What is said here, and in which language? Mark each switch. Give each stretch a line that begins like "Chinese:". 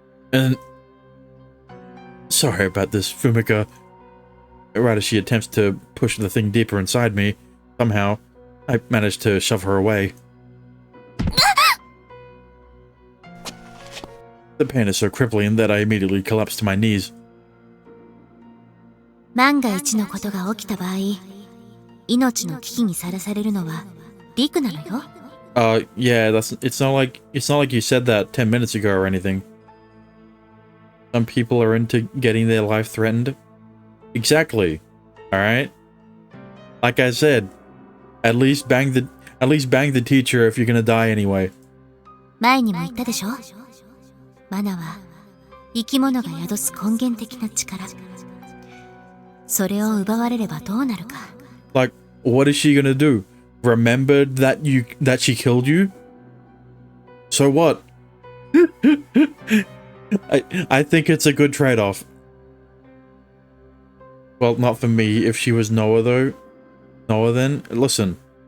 English: And sorry about this, Fumika. Right as she attempts to push the thing deeper inside me, somehow, I manage to shove her away. The pain is so crippling that I immediately collapse to my knees.
Japanese: 万が一のことが起きた場合、命の危機にさらされるのはリクなのよ。
English: Yeah, it's not like you said that 10 minutes ago or anything. Some people are into getting their life threatened. Exactly. Alright? Like I said, at least bang the teacher if you're gonna die anyway.
Japanese: 前にも言ったでしょ。マナは生き物が宿す根源的な力。それを奪われればどうなるか。
English: Like, what is she gonna do? Remember that she killed you? So what? I think it's a good trade-off. Well, not for me. If she was Noah, though. Noah, then? Listen.